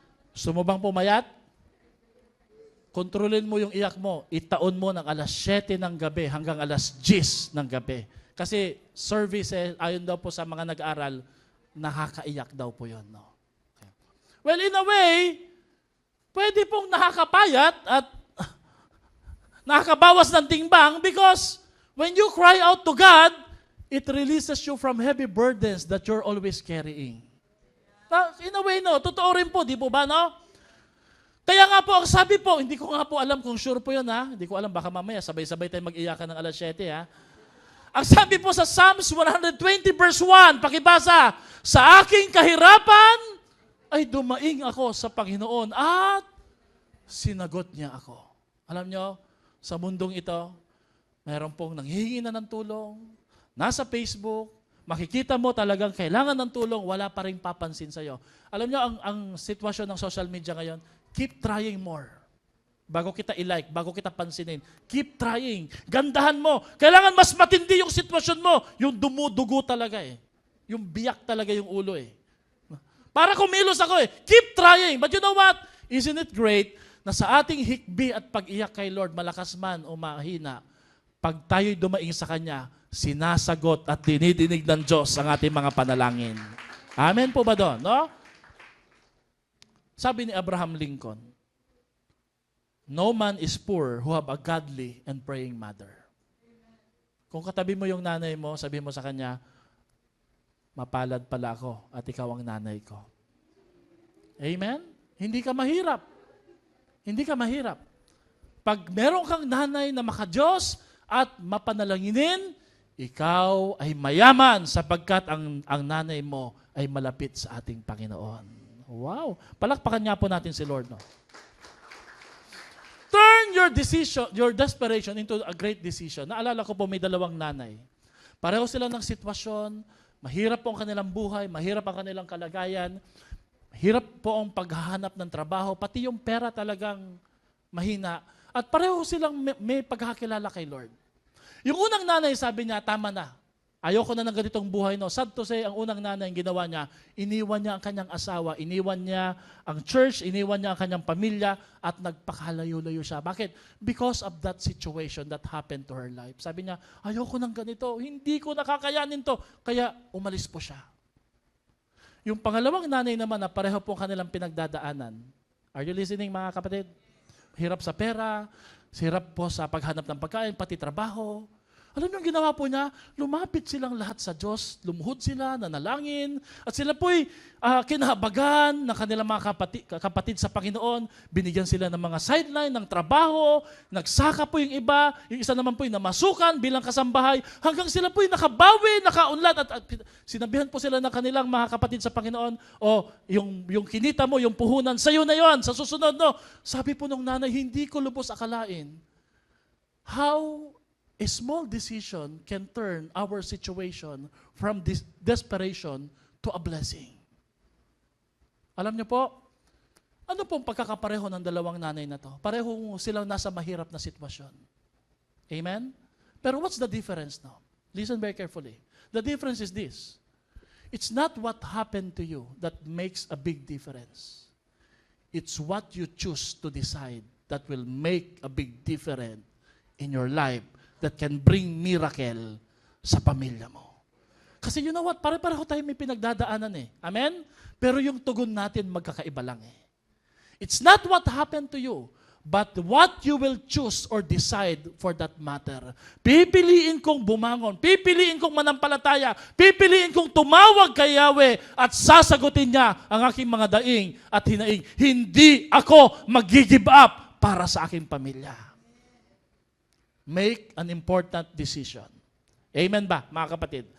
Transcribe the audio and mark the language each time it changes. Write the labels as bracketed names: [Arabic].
[Filipino] Gusto mo bang pumayat? Kontrolin mo yung iyak mo. Itaon mo ng alas 7 ng gabi hanggang alas 10 ng gabi. Kasi service, ayon daw po sa mga nag-aaral, nakakaiyak daw po yun. [English] Well, in a way, [Filipino] pwede pong nakakapayat at nakakabawas ng timbang [English] because when you cry out to God, it releases you from heavy burdens that you're always carrying. In a way, [Filipino] no? Totoo rin po, di po ba, no? Kaya nga po, ang sabi po, hindi ko nga po alam kung sure po yun, ha? Hindi ko alam, baka mamaya, sabay-sabay tayo mag-iyakan ng alas 7, ha? Ang sabi po sa Psalms 120 verse 1, pakibasa, sa aking kahirapan ay dumaing ako sa Panginoon at sinagot niya ako. Alam nyo, sa mundong ito, mayroon pong nanghihingi na ng tulong, nasa Facebook, makikita mo talagang kailangan ng tulong, wala pa rin papansin sa'yo. Alam nyo, ang sitwasyon ng social media ngayon, [English] keep trying more. [Filipino] Bago kita i-like, bago kita pansinin, [English] keep trying. [Filipino] Gandahan mo. Kailangan mas matindi yung sitwasyon mo. Yung dumudugo talaga eh. Yung biyak talaga yung ulo eh. Para kumilos ako eh. [English] Keep trying. But you know what? Isn't it great [Filipino] na sa ating hikbi at pag-iyak kay Lord, malakas man o mahina, pag tayo'y dumaing sa Kanya, sinasagot at dinidinig ng Diyos ang ating mga panalangin. Amen po ba doon? No? Sabi ni [English] Abraham Lincoln, no man is poor who have a godly and praying mother. [Filipino] Kung katabi mo yung nanay mo, sabi mo sa kanya, mapalad pala ako at ikaw ang nanay ko. Amen? Hindi ka mahirap. Hindi ka mahirap. Pag meron kang nanay na makadiyos at mapanalanginin, ikaw ay mayaman sapagkat ang nanay mo ay malapit sa ating Panginoon. Wow! Palakpakan nga po natin si Lord, no? [English] Turn your decision, your desperation into a great decision. [Filipino] Naalala ko po, may dalawang nanay. Pareho sila ng sitwasyon, mahirap po ang kanilang buhay, mahirap ang kanilang kalagayan, mahirap po ang paghahanap ng trabaho, pati yung pera talagang mahina. At pareho silang may pagkakilala kay Lord. Yung unang nanay, sabi niya, tama na. Ayoko na ng ganitong buhay, no. [English] Sad to say, [Filipino] ang unang nanay ang ginawa niya, iniwan niya ang kanyang asawa, iniwan niya ang church, iniwan niya ang kanyang pamilya, at nagpakalayo-layo siya. Bakit? [English] Because of that situation that happened to her life. [Filipino] Sabi niya, ayoko ng ganito, hindi ko nakakayanin to. Kaya umalis po siya. Yung pangalawang nanay naman na pareho po kanilang pinagdadaanan. [English] Are you listening, [Filipino] mga kapatid? Hirap sa pera, hirap po sa paghanap ng pagkain, pati trabaho. Alam niyo ang ginawa po niya? Lumapit silang lahat sa Diyos, lumuhod sila, nanalangin, at sila po'y kinahabagan ng kanilang mga kapatid sa Panginoon. Binigyan sila ng mga sideline, ng trabaho, nagsaka po yung iba, yung isa naman po'y namasukan bilang kasambahay, hanggang sila po'y nakabawi, nakaunlad, at sinabihan po sila ng kanilang mga kapatid sa Panginoon, yung kinita mo, yung puhunan, sa'yo na yon, sa susunod, no? Sabi po nung nanay, hindi ko lubos akalain [English] how a small decision can turn our situation from this desperation to a blessing. [Filipino] Alam niyo po, ano pong pagkakapareho ng dalawang nanay na to? Pareho silang nasa mahirap na sitwasyon. Amen? [English] Pero what's the difference now? Listen very carefully. The difference is this. It's not what happened to you that makes a big difference. It's what you choose to decide that will make a big difference in your life that can bring miracle [Filipino] sa pamilya mo. [English] Kasi you know what? [Filipino] Pare-pareho tayo may pinagdadaanan eh. Amen? Pero yung tugon natin magkakaiba lang eh. [English] It's not what happened to you, but what you will choose or decide for that matter. [Filipino] Pipiliin kong bumangon, pipiliin kong manampalataya, pipiliin kong tumawag kay Yahweh at sasagutin niya ang aking mga daing at hinaing. Hindi ako mag-give up para sa aking pamilya. [English] Make an important decision. [Filipino] Amen ba, mga kapatid?